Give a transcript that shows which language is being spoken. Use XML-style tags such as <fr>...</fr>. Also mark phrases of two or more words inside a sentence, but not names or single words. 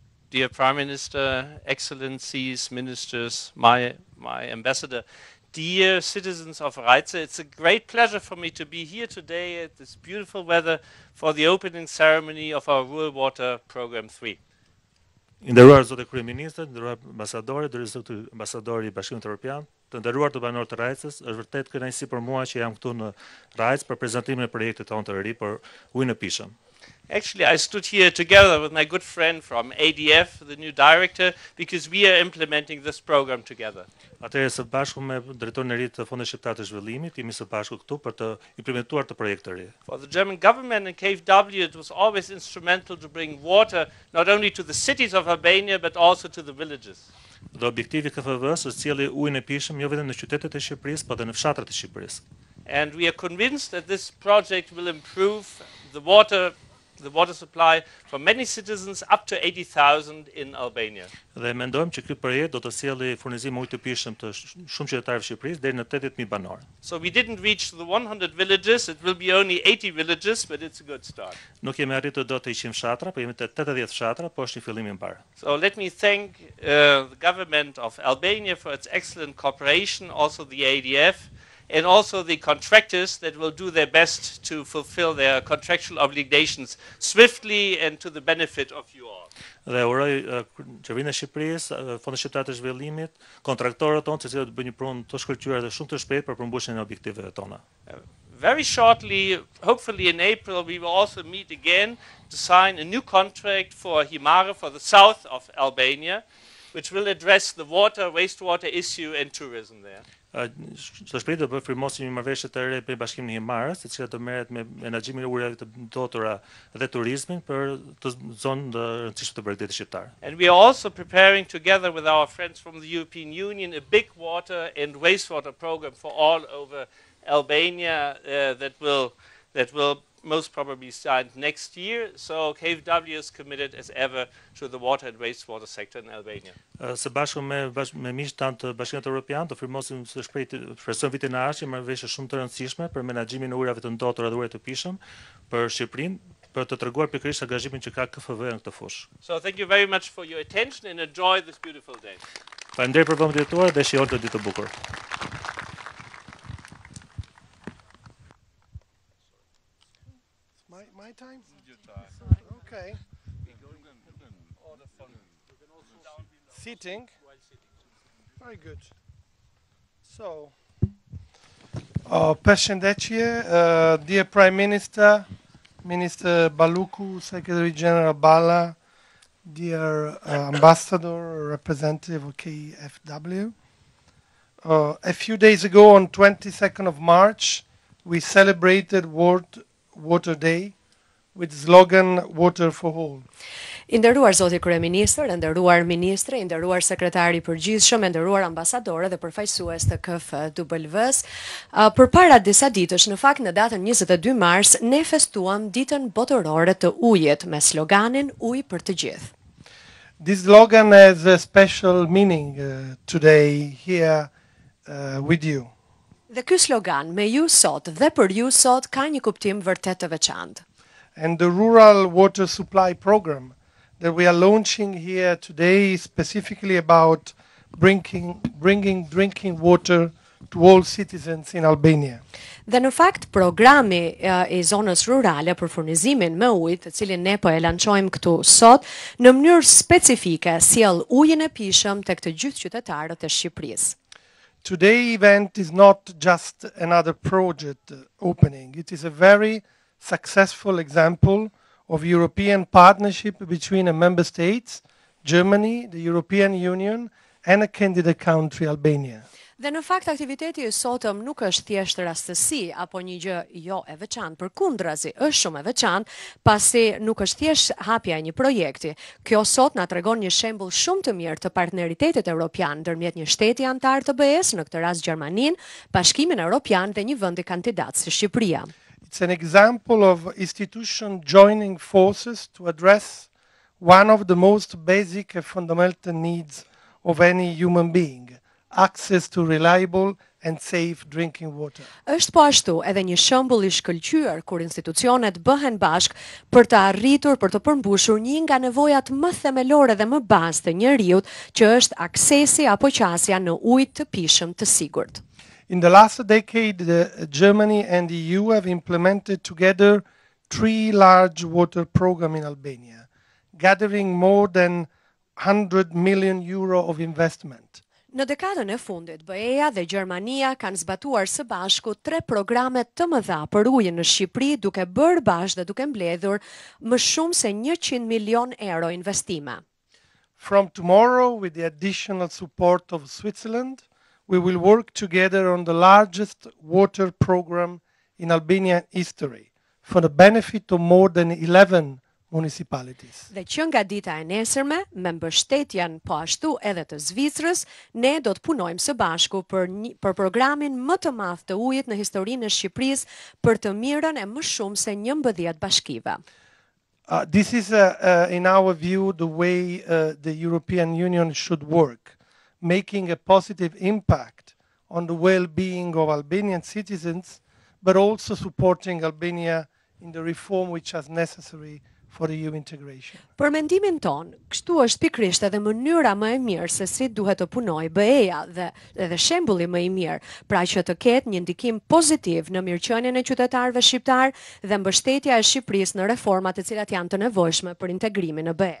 <en>dear Prime Minister, Excellencies, Ministers, my ambassador, dear citizens of Rrajcë, it's a great pleasure for me to be here today at this beautiful weather for the opening ceremony of our Rural Water Program 3.</en> <sq>Nderuar zotë Kryeministri, nderuar ambasadorët, nderuar zotë ambasadori i Bashkimit Evropian, të nderuar të banorët të Rrajcës, është vërtet kënaqësi për mua që jam këtu në Rrajcë për prezantimin e projektit tonë të ri për ujin e pishëm.</sq> <en>Actually, I stood here together with my good friend from ADF, the new director, because we are implementing this program together.</en> <sq>Atëherë së bashku me drejtorin e ri të Fondit Shqiptar të Zhvillimit, jemi së bashku këtu për të implementuar të projekt të ri.</sq> <en>For the German government and KfW, it was always instrumental to bring water not only to the cities of Albania but also to the villages.</en> <sq>Dhe objektivi KFV-s është sjellje ujin e pishëm jo vetëm në qytetet e Shqipërisë, por edhe në fshatrat e Shqipërisë.</sq> <en>And we are convinced that this project will improve the water supply for many citizens up to 80,000 in Albania.</en> <sq>Dhe mendojmë që ky projekt do të sjellë furnizim ujit të pishëm të shumë qytetarëve të Shqipërisë deri në 80.000 banorë.</sq> <en>So we didn't reach the 100 villages, it will be only 80 villages, but it's a good start.</en> <sq>Nuk jemi arritur dot të 100 fshatra, por jemi te 80 fshatra, po është një fillim i parë.</sq> <en>So let me thank the government of Albania for its excellent cooperation, also the ADF, and also the contractors that will do their best to fulfill their contractual obligations swiftly and to the benefit of you all.</en> <sq>Dhe uroj Qeverinë e Shqipërisë, Fondit Shqiptar të Zhvillimit, kontraktorët tonë, se cilët bëjnë një punë të shkëlqyer dhe shumë të shpejtë për përmbushjen e objektiveve tona.</sq> <en>Very shortly, hopefully in April, we will also meet again to sign a new contract for Himare for the south of Albania, which will address the water, wastewater issue and tourism there.</en> <sq>Së shpejti do të firmosim një marrëveshje të re me Bashkimin e Himarës, e cila do merret me menaxhimin e ujrave të ndotura dhe turizmin për të zonë të rëndësishme të Bregdetit shqiptar.</sq> <en>And we are also preparing together with our friends from the European Union a big water and wastewater program for all over Albania that will most probably start next year. So KfW is committed as ever to the water and wastewater sector in Albania.</en> <sq>Së bashku me miqtë tanë të Bashkimit Evropian do firmosim së shpejti presion vitin e ardhshëm marrëveshje shumë të rëndësishme për menaxhimin e ujrave të ndotura dhe ujrave të pishëm për Shqipërinë, për të treguar pikërisht angazhimin që ka KFV në këtë fushë.</sq> <en>So thank you very much for your attention and enjoy this beautiful day.</en> <sq>Faleminderit për vëmendjen tuaj dhe shijoni të ditë të bukur.</sq> <en>My time? Your time. Okay. Sitting. Very good. So, Përshëndetje, dear Prime Minister, Minister Baluku, Secretary General Bala, dear Ambassador, representative of KfW. A few days ago, on 22nd of March, we celebrated World Water Day with slogan Water for All.</en> <sq>I nderuar zoti Kryeministër, i nderuar ministre, i nderuar sekretari i përgjithshëm, i nderuar ambasadorë dhe përfaqësues të KFW-s, përpara disa ditësh, në fakt në datën 22 mars, ne festuam ditën botërore të ujit me sloganin Ujë për të gjithë.</sq> <en>This slogan has a special meaning today here with you.</en> <sq>Dhe ky slogan me ju sot dhe për ju sot ka një kuptim vërtet të veçantë.</sq> <en>And the Rural Water Supply Program that we are launching here today is specifically about bringing drinking water to all citizens in Albania.</en> <sq>Dhe në fakt, programi i zonës rurale për furnizimin me ujë, të cilin ne po e lançojmë këtu sot, në mënyrë specifike sjell ujin e pishëm tek të gjithë qytetarët e Shqipërisë.</sq> <en>Today's event is not just another project opening. It is a very successful example of European partnership between a member states, Germany, the European Union, and a candidate country, Albania.</en> <sq>Dhe në fakt aktiviteti i sotëm nuk është thjesht rastësi apo një gjë jo e veçantë, përkundrazi është shumë e veçantë, pasi nuk është thjesht hapja e një projekti. Kjo sot na tregon një shembull shumë të mirë të partneritetit evropian ndërmjet një shteti antar të BE-s, në këtë rast Gjermaninë, Bashkimin Evropian dhe një vendi kandidat si Shqipëria.</sq> <en>It's an example of institutions joining forces to address one of the most basic and fundamental needs of any human being, access to reliable and safe drinking water.</en> <sq>Është po ashtu edhe një shembull i shkëlqyer kur institucionet bëhen bashk për të arritur, për të përmbushur një nga nevojat më themelore dhe më bazë të njeriut, që është aksesi apo qasja në ujë të pishëm të sigurt.</sq> <en>In the last decade, Germany and the EU have implemented together 3 large water programs in Albania, gathering more than 100 million euro of investment.</en> <sq>Në dekadën e fundit, BE-ja dhe Gjermania kanë zbatuar së bashku 3 programe të mëdha për ujin në Shqipëri, duke bërë bashkë dhe duke mbledhur më shumë se 100 milion euro investime.</sq> <en>From tomorrow, with the additional support of Switzerland, we will work together on the largest water program in Albanian history for the benefit of more than 11 municipalities.</en> <sq>Dhe që nga dita e nesërme, me mbështetjen po ashtu edhe të Zvicrës, ne do të punojmë së bashku për programin më të madh të ujit në historinë e Shqipërisë për të mirën e më shumë se 11 bashkive.</sq> <en>This is, in our view, the way the European Union should work, making a positive impact on the well-being of Albanian citizens, but also supporting Albania in the reform which is necessary for EU integration.</en> <sq>Për mendimin ton, kështu është pikrisht edhe mënyra më e mirë se si duhet të punojë BE-ja dhe edhe shembulli më i mirë, pra që të ketë një ndikim pozitiv në mirëqenien e qytetarëve shqiptar dhe mbështetja e Shqipërisë në reformat të cilat janë të nevojshme për integrimin në BE.</sq>